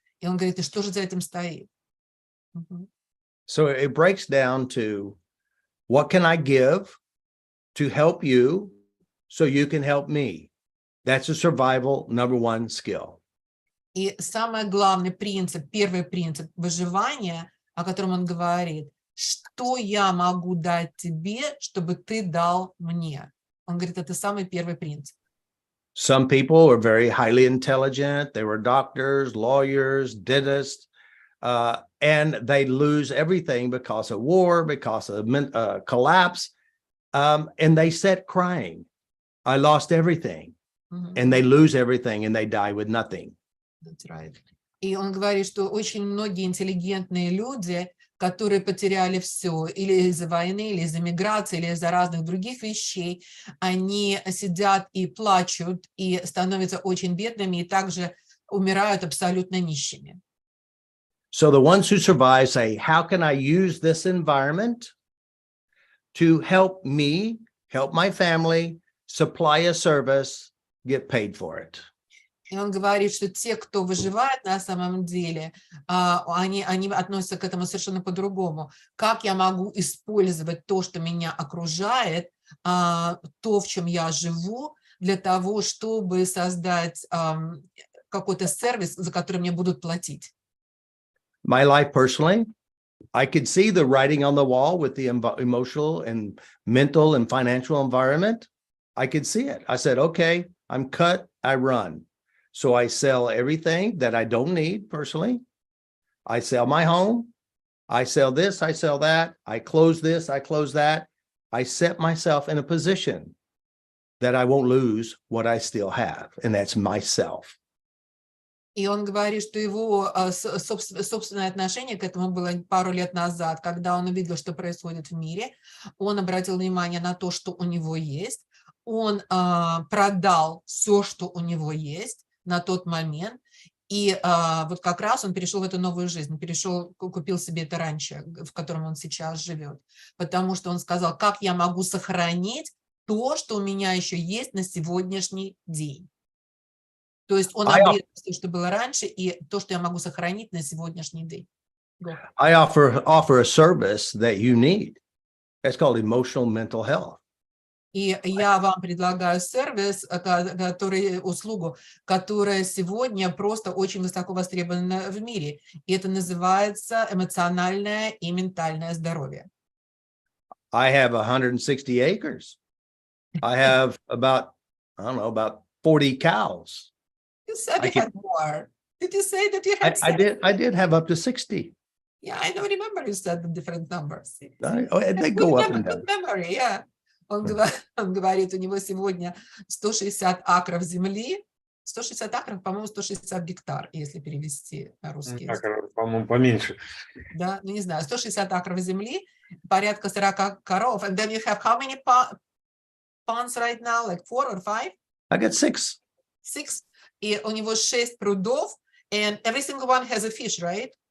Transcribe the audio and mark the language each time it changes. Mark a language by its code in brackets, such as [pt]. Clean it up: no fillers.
[ru] И он говорит, и что же за этим стоит? [en] So it breaks down to what can I give to help you so you can help me? That's a survival number one skill. [ru] И самый главный принцип, первый принцип выживания, о котором он говорит, что я могу дать тебе, чтобы ты дал мне? Он говорит, это самый первый принцип. [en] Some people are very highly intelligent. They were doctors, lawyers, dentists, and they lose everything because of war, because of collapse, and they sit crying. I lost everything, and they lose everything, and they die with nothing. That's right. [ru] И он говорит, что очень многие интеллигентные люди, которые потеряли все, или из-за войны, или из-за миграции, или из-за разных других вещей, они сидят и плачут, и становятся очень бедными, и также умирают абсолютно нищими. [en] So the ones who survive say, how can I use this environment to help me, help my family, supply a service, get paid for it? [ru] И он говорит, что те, кто выживает на самом деле, они относятся к этому совершенно по-другому. Как я могу использовать то, что меня окружает, то, в чем я живу, для того, чтобы создать какой-то сервис, за который мне будут платить? [en] My life personally, I could see the writing on the wall with the emotional and mental and financial environment. I could see it. I said, okay, I'm cut, I run. So I sell everything that I don't need personally. I sell my home. I sell this, I sell that. I close this, I close that. I set myself in a position that I won't lose what I still have, and that's myself. [ru] И он говорит, что его собственное отношение к этому было пару лет назад, когда он увидел, что происходит в мире. Он обратил внимание на то, что у него есть. Он продал все, что у него есть на тот момент. И вот как раз он перешел в эту новую жизнь, купил себе это ранчо, в котором он сейчас живет. Потому что он сказал, как я могу сохранить то, что у меня еще есть на сегодняшний день. То есть он обрезал то, что было раньше, и то, что я могу сохранить на сегодняшний день. [en] I offer a service that you need. It's called emotional mental health. [ru] И я вам предлагаю сервис, услугу, которая сегодня просто очень высоко востребована в мире. И это называется эмоциональное и ментальное здоровье. [en] I have 160 acres. I have about 40 cows. You said you had more. Did you say that you had? I did have up to 60. Yeah, I don't remember you said the different numbers. They go up and down. Memory, yeah. [ru] Он говорит, у него сегодня 160 акров земли. 160 акров, по-моему, 160 гектар, если перевести на русский язык. По-моему, поменьше. Да, ну не знаю, 160 акров земли, порядка 40 коров. [en] And then you have how many ponds right now? Like 4 or 5? I got 6. 6. [ru] И у него 6 прудов, [en] and every single one has a fish, right?